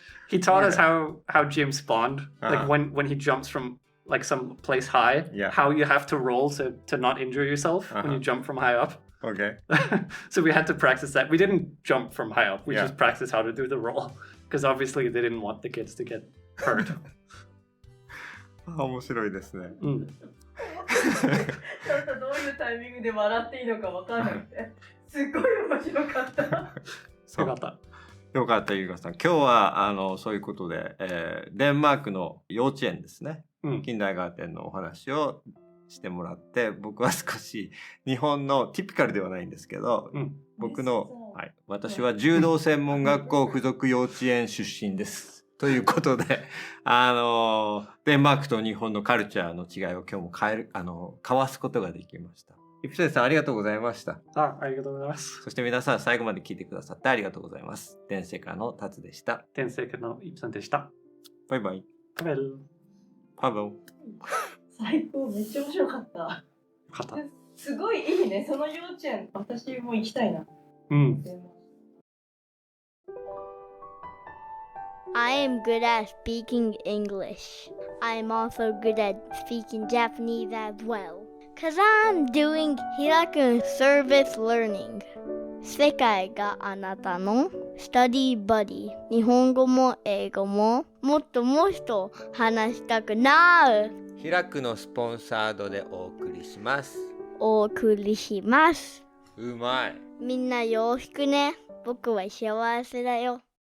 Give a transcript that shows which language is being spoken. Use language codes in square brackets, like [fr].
[en] He taught us how Jim spawned, like when he jumps from like some place high, how you have to roll to not injure yourself when you jump from high up. Okay. So we had to practice that. We didn't jump from high up. We just practiced how to do the roll because obviously they didn't want the kids to get hurt. [ja] 面白いですね。ちょっとどういうタイミングで笑っていいのか分からなくて、すっごい面白かった。よかった。よかった、ゆうかさん。今日はそういうことで、デンマークの幼稚園ですね。キンダーガーテンのお話をしてもらって、僕は少し日本のティピカルではないんですけど、僕の、はい、私は柔道専門学校附属幼稚園出身です。ということで、デンマークと日本のカルチャーの違いを今日も交わすことができました。イプセンさんありがとうございました。ありがとうございます。そして皆さん最後まで聞いてくださってありがとうございます。デンセカのタツでした。デンセカのイプセンでした。バイバイ。バイバイ。パブ。最高、めっちゃ面白かった。すごいいいね、その幼稚園、私も行きたいな。 [en] I am good at speaking English. I am also good at speaking Japanese as well. Cause I'm doing Hiraku service learning. [ja] 世界があなたの Study Buddy. 日本語も英語ももっともっと話したくなる。 Hirakuのスポンサードでお送りします。お送りします。うまい。みんなよろしくね。僕は幸せだよ。